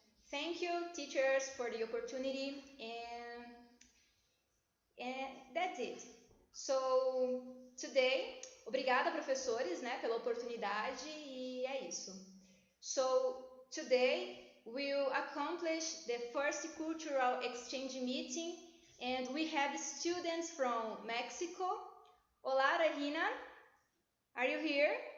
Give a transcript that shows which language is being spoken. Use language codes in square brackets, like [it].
[en] Thank you, teachers, for the opportunity, and that's it. So, today, [pt] obrigada, professores, pela oportunidade, e é isso. [en] So, today, we'll accomplish the first cultural exchange meeting, and we have students from Mexico. Olá, Regina. Are you here?